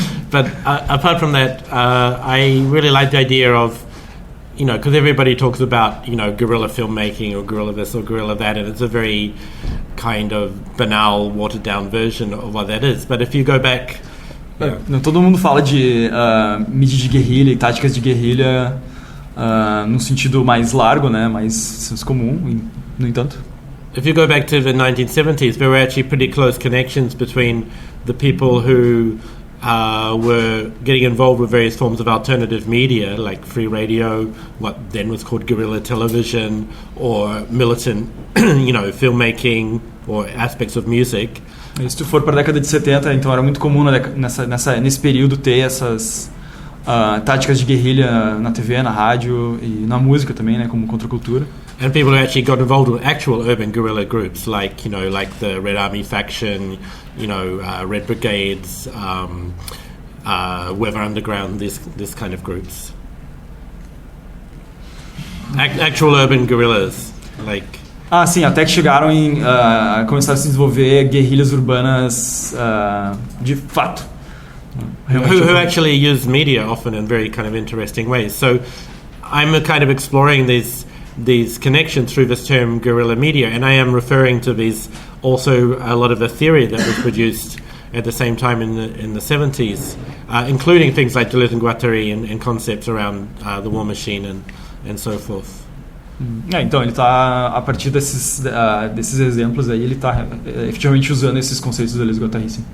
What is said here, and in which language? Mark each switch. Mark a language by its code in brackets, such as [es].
[en] But apart from that, I really like the idea of, because everybody talks about, guerrilla filmmaking or guerrilla this or guerrilla that, and it's a very kind of banal, watered-down version of what that is. But if you go back... [pt] Todo mundo fala de mídia de guerrilha e táticas de guerrilha num sentido mais largo, né, mais senso comum, no entanto. [en] If you go back to the 1970s, there were actually pretty close connections between the people who were getting involved with various forms of alternative media, like free radio, what then was called guerrilla television, or militant, filmmaking, or aspects of music. [pt] E se tu for para a década de 70, então era muito comum nesse período ter essas táticas de guerrilha na TV, na rádio e na música também, né, como contracultura. [en] And people who actually got involved with actual urban guerrilla groups, like the Red Army faction, Red Brigades, Weather Underground, this kind of groups. Actual urban guerrillas, like. [pt] Sim, até que chegaram começaram a se desenvolver guerrilhas urbanas de fato. [en] who actually use media often in very kind of interesting ways. So I'm kind of exploring these connections through this term guerrilla media, and I am referring to these also a lot of the theory that was produced at the same time in the 70s, including things like Deleuze and Guattari and concepts around the war machine and so forth. [pt] Então ele está, a partir desses exemplos aí, ele está efetivamente usando esses conceitos do Deleuze e Guattari.